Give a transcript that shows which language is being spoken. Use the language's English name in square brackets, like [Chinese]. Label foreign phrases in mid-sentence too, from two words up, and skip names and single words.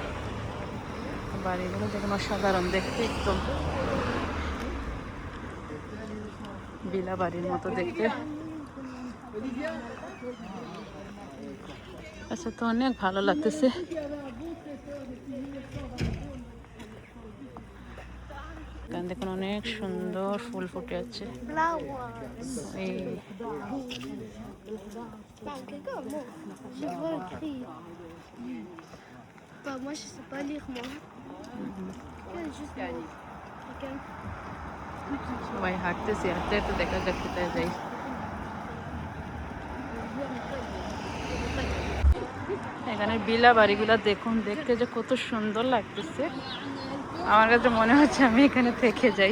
[Bangla] বাড়িগুলো দেখুন অসাধারণ দেখতে, একদম বিলা বাড়ির মতো দেখতে। আচ্ছা, তো অনেক ভালো লাগতেছে। এখানে দেখুন অনেক সুন্দর ফুল ফুটে আছে। Flowers. এই [French] Parle quelqu'un, moi. Je vois écrit. Bah, moi, je sais pas lire, moi. Juste moi. Quelqu'un. [Bangla] সবাই হাঁটতেছি, হাঁটতে হাঁটতে দেখা যাক কোথায় যাই। এখানে বিলা বাড়িগুলা দেখুন, দেখতে যে কত সুন্দর লাগতেছে। আমার কাছে মনে হচ্ছে আমি এখানে থেকে যাই।